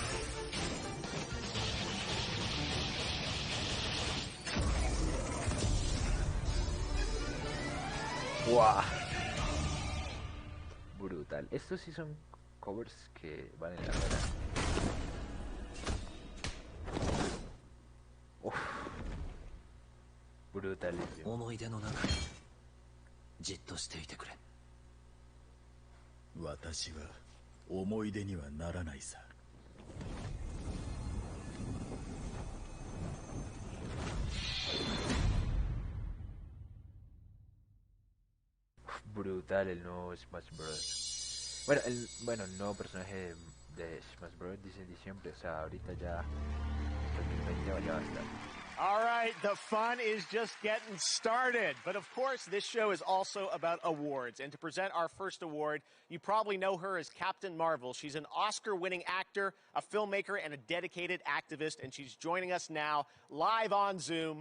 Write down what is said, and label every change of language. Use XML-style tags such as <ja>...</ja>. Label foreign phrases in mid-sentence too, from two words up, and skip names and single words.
<es>¡Wow! Brutal. Estos sí son covers que valen la pena. Uf. Brutalísimo.</es> <ja>思い出の中にじっとしていてくれ。私は思い出にはならないさ。</ja> <es>Brutal el nuevo Smash Bros. Bueno, el nuevo personaje de Smash Bros. Dicen siempre, o sea, ahorita ya 2020 ya va a estar.</es> <en>All right, the fun is just getting started. But of course, this show is also about awards. And to present our first award, you probably know her as Captain Marvel. She's an Oscar-winning actor, a filmmaker, and a dedicated activist. And she's joining us now live on Zoom.</en>